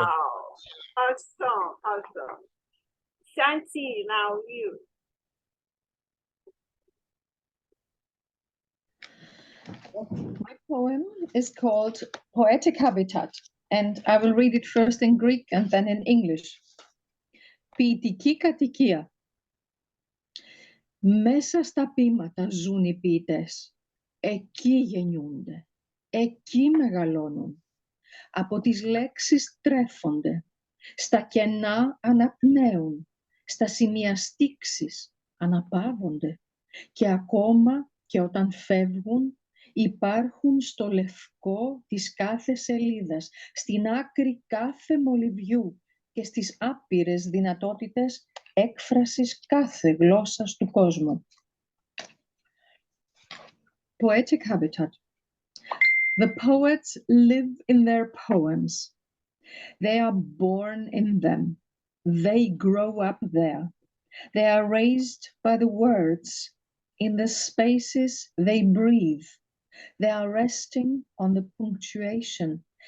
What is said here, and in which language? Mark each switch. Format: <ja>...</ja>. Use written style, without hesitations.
<en>Wow, awesome, awesome. Shanti, now you. My poem is called Poetic Habitat, and I will read it first in Greek and then in English.</en> <el>Ποιητική κατοικία. Μέσα στα ποίηματα ζουν οι ποιητές. Εκεί γεννιούνται. Εκεί μεγαλώνουν. Από τις λέξεις τρέφονται. Στα κενά αναπνέουν. Στα σημεία στίξης αναπαύονται. Και ακόμα και όταν φεύγουν, υπάρχουν στο λευκό της κάθε σελίδας, στην άκρη κάθε μολυβιού και στις άπειρες δυνατότητες έκφρασης κάθε γλώσσας του κόσμου.</el> <en>Poetic habitat. The poets live in their poems. They are born in them. They grow up there. They are raised by the words. In the spaces they breathe. They are resting on the punctuation.</en>